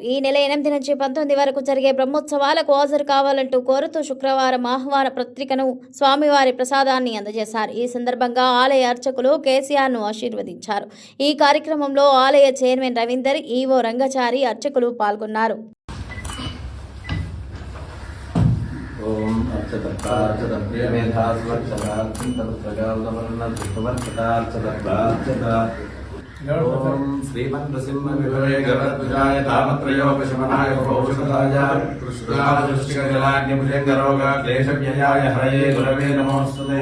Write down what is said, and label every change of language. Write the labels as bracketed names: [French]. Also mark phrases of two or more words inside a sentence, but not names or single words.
[Telugu] ఈ నెల 8 నుంచి 19 వరకు జరిగే బ్రహ్మోత్సవాలకు హాజరు కావాలంటూ కోరుతూ శుక్రవారం ఆహ్వాన పత్రికను స్వామివారి ప్రసాదాన్ని అందజేశారు. ఈ సందర్భంగా ఆలయ అర్చకులు కేసీఆర్ ను ఆశీర్వదించారు. ఈ కార్యక్రమంలో ఆలయ చైర్మన్ రవీందర్, ఈవో రంగచారి, అర్చకులు పాల్గొన్నారు. [Sanskrit] श्रीमन् नृसिंह विभवे गरुडध्वजाय तामत्रयोपशमनाय भौषधाय कृष्णाजलाग्निभुजङ्गरोग क्लेशव्ययाय हरये गुरवे नमोऽस्तुते।